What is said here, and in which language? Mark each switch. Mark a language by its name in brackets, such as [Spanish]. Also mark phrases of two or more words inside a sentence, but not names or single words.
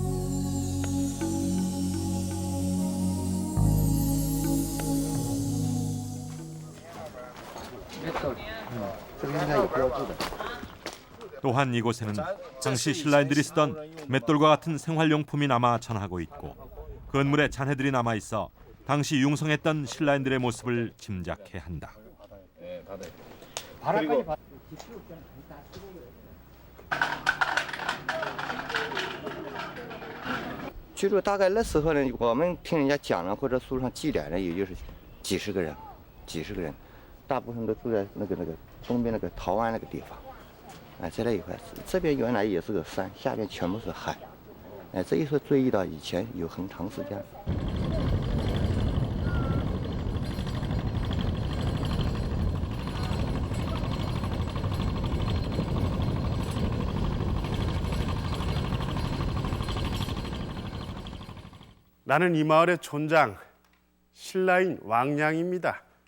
[Korean] 또한 이곳에는 당시 신라인들이 쓰던 맷돌과 같은 생활용품이 남아 전하고 있고 건물에 잔해들이 남아 있어 당시 융성했던 신라인들의 모습을 짐작해 한다. [Chinese] 据说大概那时候呢，我们听人家讲了或者书上记载的，也就是几十个人，大部分都住在那个东边那个陶湾那个地方。在那一块，这边原来也是个山，下边全部是海。这一说追忆到以前有很长时间。 [Korean] 나는 이 마을의 촌장, 신라인 왕량입니다.